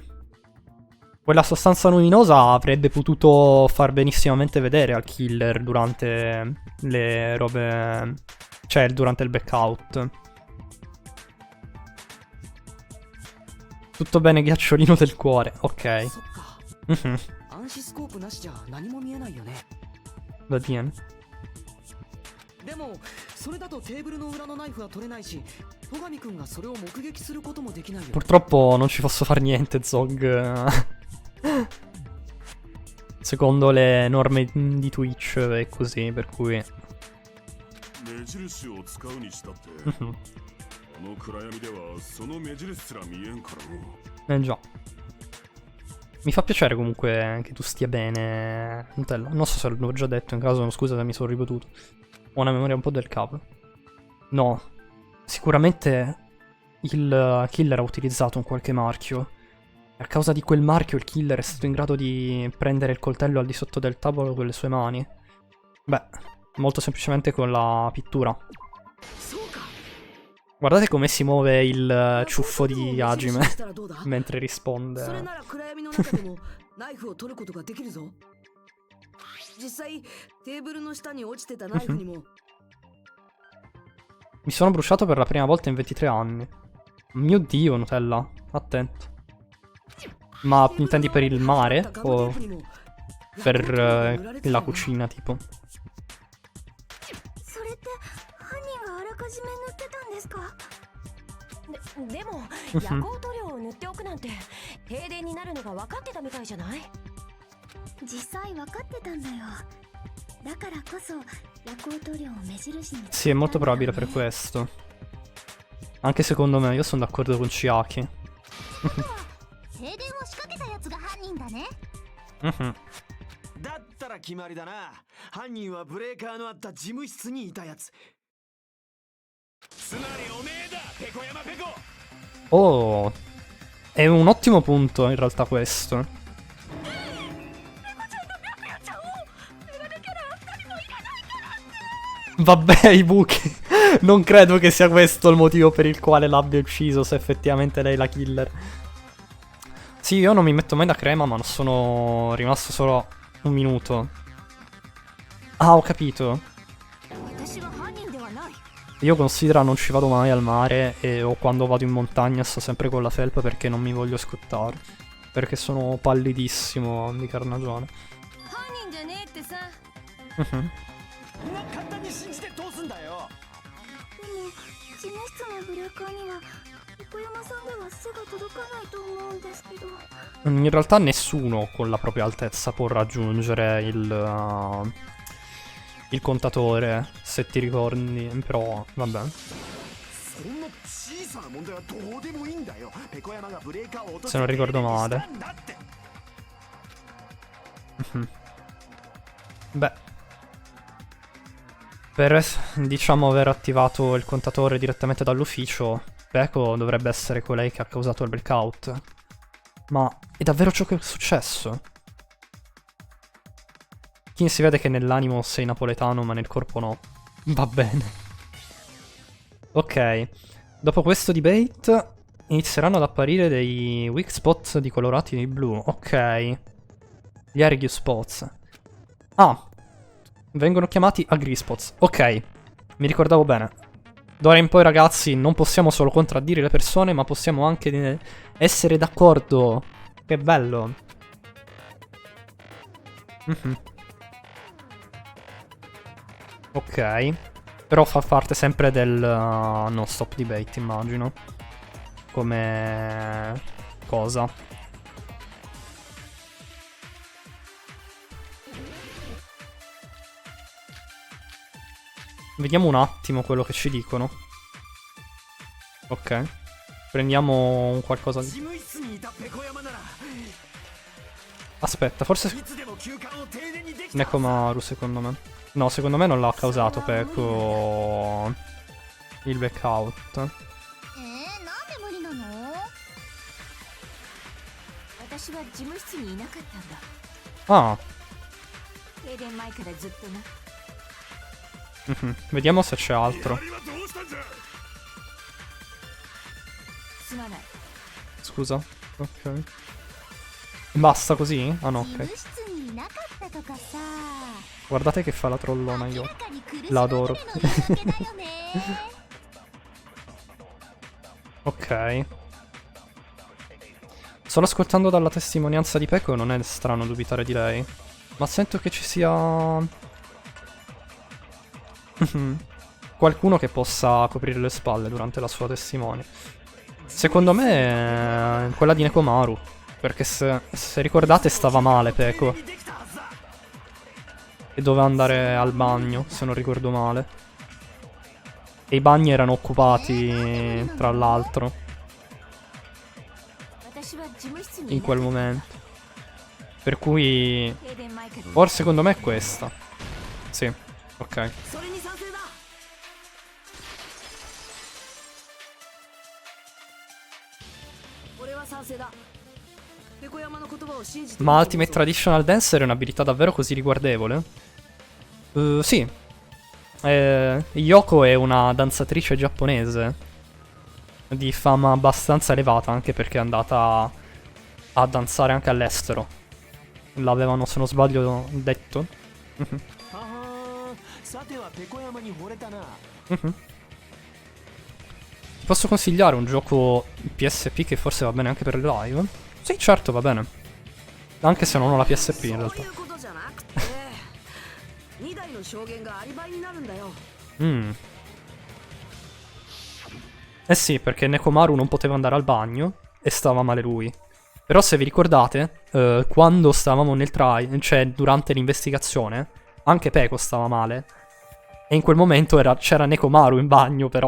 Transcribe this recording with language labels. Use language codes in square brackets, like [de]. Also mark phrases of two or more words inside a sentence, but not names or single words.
[it] Quella sostanza luminosa avrebbe potuto far benissimamente vedere al killer durante le robe... cioè, durante il blackout. Tutto bene, ghiacciolino del cuore. Ok. [ja] そっか Mhm. 暗視スコープなしじゃ何も見えないよね。 [it] Va bene. [ja] でもそれだとテーブルの裏のナイフは取れないし、戸上くんがそれを目撃することもできないよ。 [it] Purtroppo non ci posso fare niente, Zog. Secondo le norme di Twitch è così, per cui... [ja] 目印を使うにしたって Mhm. この暗闇ではその目印すら見えんからの [it] Già. Mi fa piacere comunque che tu stia bene, Nutella. Non so se l'ho già detto, in caso scusa se mi sono ripetuto. Ho una memoria un po' del cavolo. No. Sicuramente il killer ha utilizzato un qualche marchio. A causa di quel marchio il killer è stato in grado di prendere il coltello al di sotto del tavolo con le sue mani. Beh, molto semplicemente con la pittura. [ja] そうか [it] Guardate come si muove il ciuffo di Hajime [ja] したらどうだ [it] mentre [ja] それ [it] risponde. [ja] なら暗闇の中でもナイフを取ることができるぞ。実際テーブルの下に落ちてたナイフにも [it] Mi sono bruciato per la prima volta in 23 anni. Mio Dio, Nutella. Attento. Ma intendi per il mare? O per la cucina, tipo? [ja] それって犯人があらかじめ塗ってたんですか？でも夜光塗料を塗っておくなんて停電になるのが分かってたみたいじゃない？実際分かってたんだよ。だからこそ夜光塗料を目印に。 [it] Sì, è molto probabile per questo. Anche secondo me, io sono d'accordo con Chiaki. [ja] 停電を仕掛けたやつが犯人だね。 Mhm. だったら決まりだな。犯人はブレーカーのあった事務室にいたやつ。つまりおめえだ、ペコ山ペコ。 [it] Oh, è un ottimo punto in realtà questo. Vabbè, i buchi. Non credo che sia questo il motivo per il quale l'abbia ucciso, se effettivamente lei è la killer. Sì, io non mi metto mai da crema, ma sono rimasto solo un minuto. Ah, ho capito. Io considero non ci vado mai al mare e o quando vado in montagna sto sempre con la felpa perché non mi voglio scottare. Perché sono pallidissimo di carnagione. Mhm. [ja] 簡単に信じてどうすんだよ。でも事務室のブレーカーには横山さんでは背が届かないと思うんですけど。 [it] In realtà nessuno con la propria altezza può raggiungere il contatore, se ti ricordi, però vabbè. [ja] そんな小さな問題はどうでもいいんだよ。ペコ山がブレーカーを落とし [it] Se non ricordo [ja] し [it] male. [ja] たんだって。 [it] Beh, per diciamo aver attivato il contatore direttamente dall'ufficio, Peko dovrebbe essere colei che ha causato il blackout. Ma è davvero ciò che è successo? Chi si vede che nell'animo sei napoletano ma nel corpo no. Va bene. Ok, dopo questo debate inizieranno ad apparire dei [en] weak spots [it] di colorati di blu. Ok. Gli [en] argue spots. [it] Ah, vengono chiamati [en] agree spots. [it] Ok, mi ricordavo bene. D'ora in poi, ragazzi, non possiamo solo contraddire le persone, ma possiamo anche essere d'accordo. Che bello. Ok. Però fa parte sempre del [en] non stop debate, [it] immagino. Come cosa. Vediamo un attimo quello che ci dicono. Ok. Prendiamo un qualcosa di... [ja] 事務室にいたペコ山なら [it] Aspetta, forse... [ja] いつでも休館を停電にできた。 [it] Nekomaru, secondo me. No, secondo me non l'ha causato Peko il blackout. [ja] なんで無理なの？私は事務室にいなかったんだ。 Ah. 停電前からずっとな。 [it] Vediamo se c'è altro. [ja] すまない。 [it] Scusa. Ok. Basta così? Ah no, [ja] 事 [it] ok. [ja] 務室にいなかったとかさ。 [it] Guardate che fa la trollona [ja] 明 [it] io. [ja] らかに苦し [it] La [ja] 紛れの [it] adoro. [ja] 言い訳だよね。 [it] Ok. Solo ascoltando dalla testimonianza di Peko non è strano dubitare di lei. Ma sento che ci sia... qualcuno che possa coprire le spalle durante la sua testimone. Secondo me è quella di Nekomaru. Perché se ricordate stava male Peko. E doveva andare al bagno, se non ricordo male. E i bagni erano occupati, tra l'altro, [ja] 私は事務室に [it] in quel momento. Per cui... [ja] 停電前から [it] Or secondo me è questa. Sì, ok. [ja] それに賛成だ。俺は賛成だ。ペコ山の言葉を信じて。 [it] Ma [en] Ultimate Traditional Dancer [it] è un'abilità davvero così riguardevole? Sì. Yoko è una danzatrice giapponese di fama abbastanza elevata, anche perché è andata a danzare anche all'estero. L'avevano, se non sbaglio, detto. [ja] ははさてはペコ山に惚れたな。 [it] Ti posso consigliare un gioco PSP che forse va bene anche per le live? Sì, certo, va bene. Anche se non ho la PSP in [ja] そう [it] realtà. [ja] いうことじゃなくて、2台の証言がアリバイになるんだよ。 [it] Eh sì, perché Nekomaru non poteva andare al bagno e stava male lui. Però se vi ricordate, quando stavamo nel trial, cioè durante l'investigazione, anche Peko stava male. E in quel momento c'era Nekomaru in bagno però.